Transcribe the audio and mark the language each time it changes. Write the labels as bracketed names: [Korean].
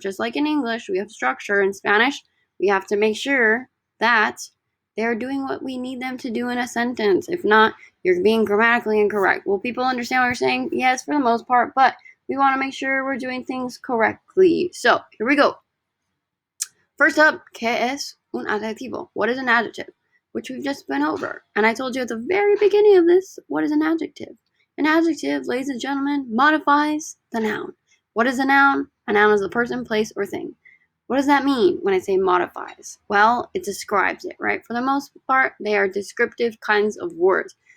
[English] Just like in English, we have structure. In Spanish, we have to make sure that they're doing what we need them to do in a sentence. If not, you're being grammatically incorrect. Will people understand what you're saying? Yes, for the most part, but we want to make sure we're doing things correctly. So, here we go. [Spanish] First up, ¿qué es un adjetivo? [English] What is an adjective? Which we've just been over. And I told you at the very beginning of this, what is an adjective? An adjective, ladies and gentlemen, modifies the noun. What is a noun? A noun is a person, place, or thing. What does that mean when I say modifies? Well, it describes it, right? For the most part, they are descriptive kinds of words.